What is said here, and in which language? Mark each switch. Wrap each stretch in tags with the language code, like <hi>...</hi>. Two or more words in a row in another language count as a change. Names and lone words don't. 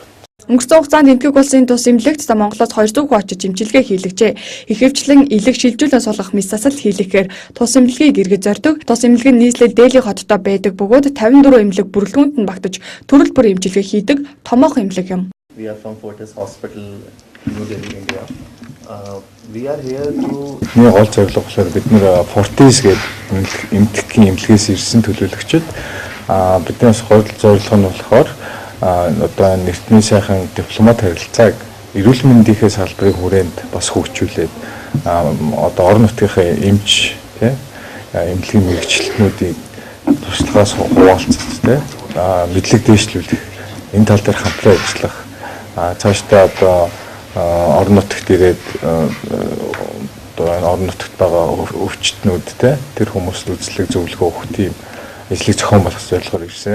<mn>Өнгөрсөн хугацаанд энэтхэг улсын тус эмнэлэгт за Монголоос 200 хүн очиж эмчилгээ хийлгэжээ. Ихэвчлэн элэг шилжүүлэн суулгах мэс засал хийлгэхээр тус эмнэлгийг иргэд зордог. Тус эмнэлэг нь нийслэл дээлийн хоттой байдаг бөгөөд 54 эмнэлэг бүрэлдэхүүнд нь багтаж төрөл бүр эмчилгээ хийдэг томоохон эмнэлэг юм.</mn> <en>We are from Fortis Hospital, New Delhi, India. We are here to</en> <mn>Миний гол зорилго болохоор бид нэр Fortis гэдэг эмнэлгийн эмнэлгээс ирсэн төлөөлөгчд бидний бас гол зорилго нь болохоор одоо нийтний сайхан дипломат харилцааг эрүүл мэндийнхээ салбарын хүрээнд бас хөгжүүлээд одоо орон нутгийнхаа эмч эмнэлгийн мэргэжилтнүүдийг туршлагаас хуваалцах мэдлэг дэвшлүүлэх энэ тал дээр хамтран ажиллах цаашдаа одоо орон нутагт ирээд одоо орон нутагт байгаа өвчтнүүд тэр хүмүүст үзлэг зөвлөгөө өгөх тийм ажлыг зохион болгох зорилгоор ирсэн.</mn>